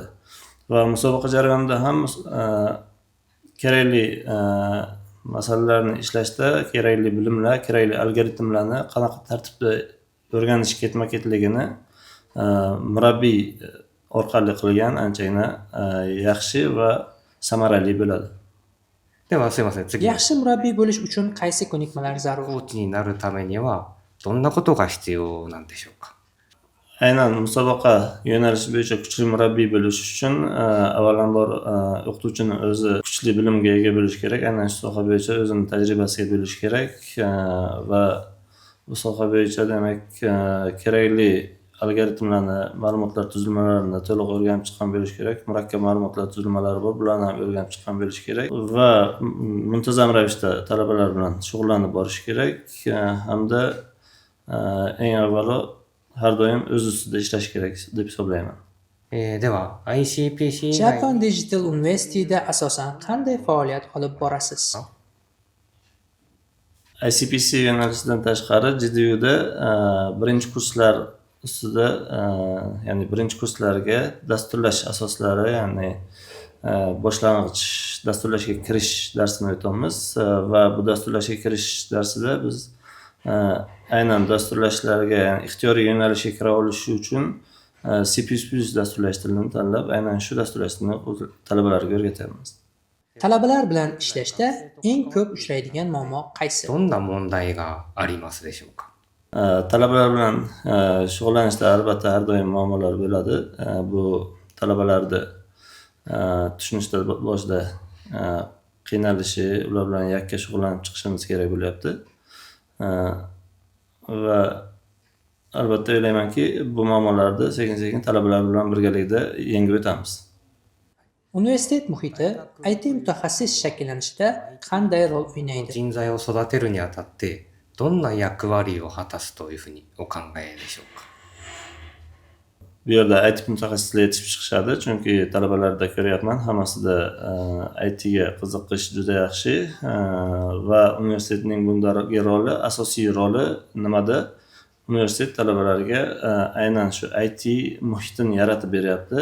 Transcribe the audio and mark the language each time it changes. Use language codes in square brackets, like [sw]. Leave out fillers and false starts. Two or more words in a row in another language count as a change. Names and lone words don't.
[uz] Va musobaqa jarayonida ham kerakli masalalarni ishlashda kerakli bilimlar, kerakli algoritmlarni qanaqa tartibda o'rganish ketma-ketligini murabbiy orqali qilgan anchagina yaxshi va samarali bo'ladi. [ja] ではすいません。次。 [uz] Yaxshi murabbiy bo'lish uchun qaysi ko'nikmalar zarur? [ja] コーチになるためにはどんなことが必要なんでしょうか。 [uz] Aynan musobaqa yo'nalishi bo'yicha kuchli murabbiy bo'lish uchun avvalambor o'qituvchini o'zi kuchli bilimga ega bo'lishi kerak. Aynan shu soha bo'yicha o'zini tajribasiga bo'lishi kerak va bu soha bo'yicha demak kerakli algoritmlarni, ma'lumotlar tuzilmalarini to'liq o'rganib chiqqan bo'lish kerak. Murakkab ma'lumotlar tuzilmalari bor, bularni ham o'rganib chiqqan bo'lish kerak va muntazam ravishda talabalar bilan shug'ullanib borish kerak hamda eng avvalo har doim o'z ustida ishlash kerak deb hisoblayman. [ja] では ICPC 以外 [uz] Japan Digital University'da asosan qanday faoliyat olib borasiz? ICPC yo'nalishidan tashqari JDUda birinchi kurslar ustida ya'ni birinchi kurslarga dasturlash asoslari, ya'ni boshlang'ich dasturlashga kirish darsini o'tamiz va bu dasturlashga kirish darsida biz aynan dasturlashlarga, ya'ni ixtiyoriy yo'nalishga kira olish uchun C++ dasturlash tilini tanlab, aynan shu dasturlashni talabalarga o'rgatamiz. Talabalar bilan ishlashda eng ko'p uchraydigan muammo qaysi? [ja] どんな問題がありますでしょうか。 [uz] Talabalar bilan shug'ullanishda albatta har doim muammolar bo'ladi. Bu talabalarni tushunishda boshida qiynalishi, ular bilan yakka shug'ullanib chiqishimiz kerak bo'lyapti. Va albatta o'ylaymanki, bu muammolarni sekin-sekin talabalar bilan birgalikda yengib o'tamiz. Universitet muhiti IT mutaxassis shakllanishida qanday rol o'ynaydi? [ja] 人材を育てるにあたって、どんな役割を果たすというふうにお考えでしょうか。 [uz] Bu yerda IT mutaxassislar yetishib chiqishadi, chunki talabalarda ko'ryapman, hammasida ITga qiziqish juda yaxshi va universitetning bundagi roli, asosiy roli nimada? Universitet talabalarga aynan shu IT muhitini yaratib beryapti.